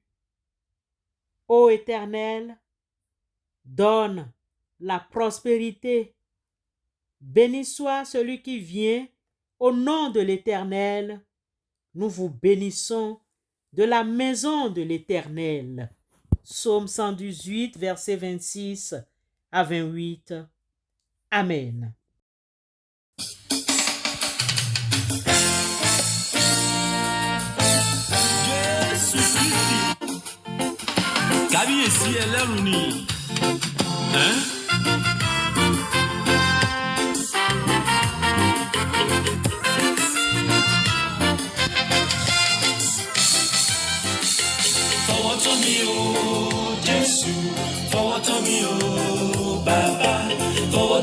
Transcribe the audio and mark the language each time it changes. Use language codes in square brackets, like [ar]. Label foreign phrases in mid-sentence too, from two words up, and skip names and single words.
[fr] Ô Éternel, donne la prospérité. Béni soit celui qui vient au nom de l'Éternel. Nous vous bénissons de la maison de l'Éternel. Psaume 118, versets 26 à 28. Amen. [yo] Kábíyèsí ẹlẹ́rù ni. Fọwọ́ tọ́ mi o, Jésù, fọwọ́ tọ́ mi o, Bàbá, fọwọ́